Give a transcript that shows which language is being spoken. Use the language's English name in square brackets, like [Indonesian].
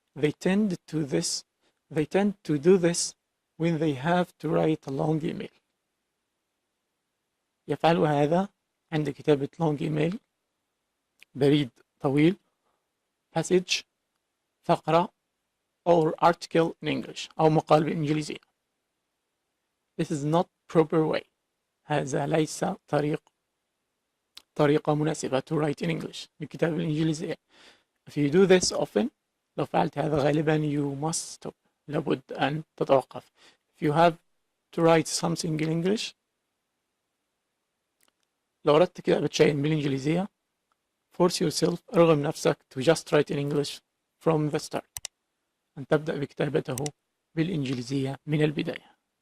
[English] They tend to do this when they have to write a long email. [Arabic] يفعلوا هذا عند كتابة [English] long email [Arabic] بريد طويل [English] passage [Arabic] فقرة [English] or article in English [Arabic] أو مقال بالإنجليزية. [English] This is not proper way. [Arabic] هذا ليس طريقة مناسبة [English] to write in English [Arabic] بالكتابة بالإنجليزية. [English] If you do this often [Arabic] لو فعلت هذا غالبا [English] you must stop [Arabic] لابد أن تتوقف. [English] If you have to write something in English [Arabic] لو أردت كتابة شيء بالإنجليزية [English] force yourself [Arabic] ارغم نفسك [English] to just write in English from the start [Arabic] أن تبدأ بكتابته بالإنجليزية من البداية.